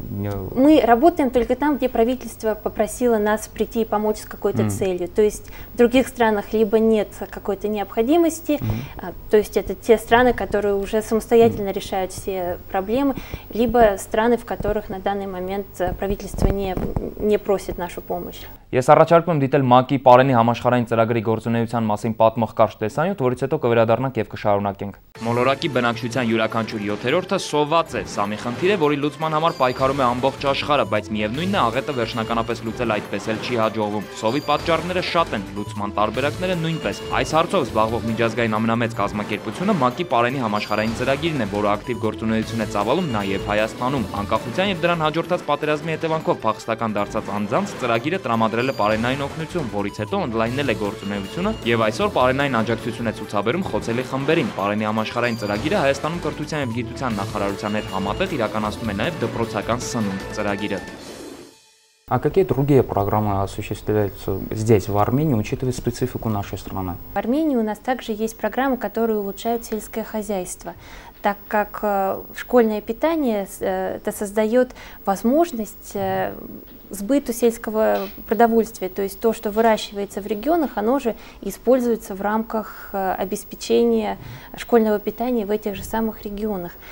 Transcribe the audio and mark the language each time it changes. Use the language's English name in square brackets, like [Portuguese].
[Russian] Мы работаем только там, где правительство попросило нас прийти и помочь с какой-то целью. То есть в других странах либо нет какой-то необходимости, то есть это те страны, которые уже самостоятельно решают все проблемы, либо страны, в которых на данный момент правительство не просит нашу помощь. [Armenian] Ես առաջարկում եմ դիտել ՄԱԿ-ի Պարենի համաշխարհային ծրագրի գործունեության մասին պատմող կարճ տեսանյութ, որից հետո կվերադառնանք եւ կշարունակենք։ Մոլորակի բնակչության յուրաքանչյուր 7-րդը սոված է։ Սա մի խնդիր է, որի լուծման համար պայքարում է ամբողջ աշխարհը, բայց միևնույնն է, աղետը վերջնականապես լուծել այդպես էլ չի հաջողվում։ Սովի պատճառները շատ են, լուծման տարբերակները նույնպես։ Այս հարցով զբաղվող միջազգային ամենամեծ կազմակերպությունը ՄԱԿ-ի Պարենի համաշխարհային ծրագիրն է, որը ակտիվ գործունեություն է ծավալում նաեւ Հայաստանում։ Անկախության եւ դրան հաջորդած պատերազմի հետևանքով փախստական դարձած անձանց ծրագիրը տրամադրել է Պարենային օգնություն, որից հետո օնլայնել է գործունեությունը եւ այսօր Պարենային աջակցություն է ցուցաբերում խոցելի խմբերին։ Պարենի համաշխարհային ծրագիրը Հայաստանում կրթության եւ գիտության նախարարության հետ համատեղ իրականացնում է նաեւ դպրոցական սնունդ ծրագիրը։ [Russian] А какие другие программы осуществляются здесь, в Армении, учитывая специфику нашей страны? В Армении у нас также есть программы, которые улучшают сельское хозяйство, так как школьное питание это создает возможность сбыту сельского продовольствия, то есть то, что выращивается в регионах, оно же используется в рамках обеспечения школьного питания в этих же самых регионах.